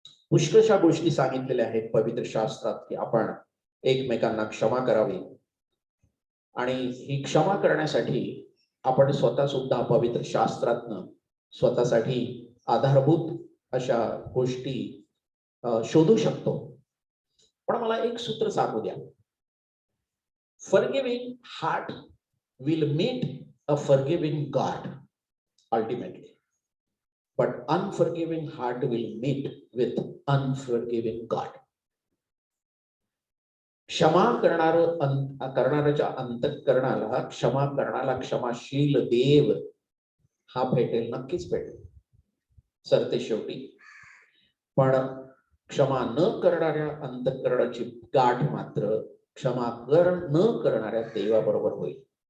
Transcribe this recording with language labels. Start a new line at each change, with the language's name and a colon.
Marathi: पुष्कळशा गोष्टी सांगितलेल्या आहेत पवित्र शास्त्रात की आपण एकमेकांना क्षमा करावी. आणि ही क्षमा करण्यासाठी आपण स्वतः सुद्धा पवित्र शास्त्रातनं स्वतःसाठी आधारभूत अशा गोष्टी शोधू शकतो. पण मला एक सूत्र सांगू द्या.
English: Forgiving heart will meet a forgiving God ultimately, but unforgiving heart will meet with unforgiving God.
Marathi: क्षमा करणाऱ्याच्या अंतःकरणाला क्षमा करणारा क्षमाशील देव हा भेटेल, नक्कीच भेटेल सरते शेवटी. पण क्षमा न करणाऱ्या अंतःकरणाची गाठ मात्र क्षमा न करणाऱ्या देवाबरोबर होईल.